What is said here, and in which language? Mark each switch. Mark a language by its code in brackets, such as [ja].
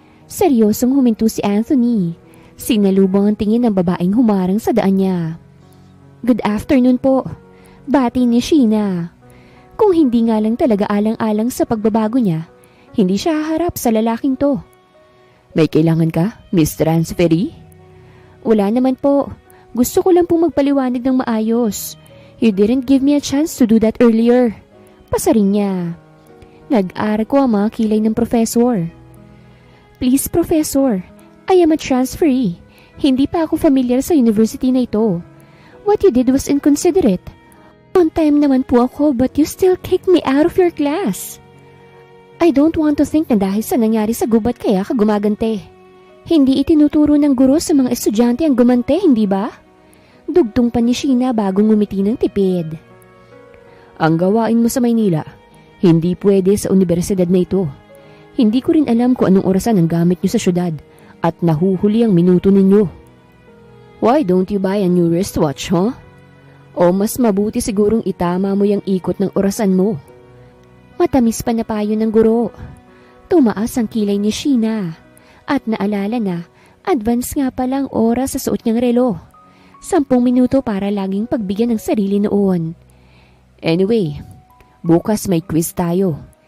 [tl] Seryosong huminto si Anthony. Sinalubong ang tingin ng babaeng humarang sa daan niya. [en] Good afternoon [tl] po. Bati ni Sheena. Kung hindi nga lang talaga alang-alang sa pagbabago niya, hindi siya haharap sa lalaking to. May kailangan ka, Miss Transferee? Wala naman po. Gusto ko lang pong magpaliwanag ng maayos. [en] You didn't give me a chance to do that earlier. [tl] Pasaring niya. Nag-aral ko ang mga kilay ng professor. Please, Professor. [en] I am a transferee. [tl] Hindi pa ako familiar sa university na ito. [en] What you did was inconsiderate. On time [tl] naman po ako [en] but you still kicked me out of your class. I don't want to think [tl] na dahil sa nangyari sa gubat kaya ka gumagante. Hindi itinuturo ng guro sa mga estudyante ang gumante, hindi ba? Dugtong pa ni Sheena bago ngumiti ng tipid. Ang gawain mo sa Maynila, hindi pwede sa universidad na ito. Hindi ko rin alam kung anong orasan ang gamit niyo sa syudad at nahuhuli ang minuto ninyo. [en] Why don't you buy a new wristwatch, huh? [tl] O mas mabuti sigurong itama mo yung ikot ng orasan mo. Matamis pa na payo ng guro. Tumaas ang kilay ni Sheena. At naalala na, advance nga palang oras sa suot niyang relo. 10 minuto para laging pagbigyan ng sarili noon. Anyway, bukas may quiz tayo.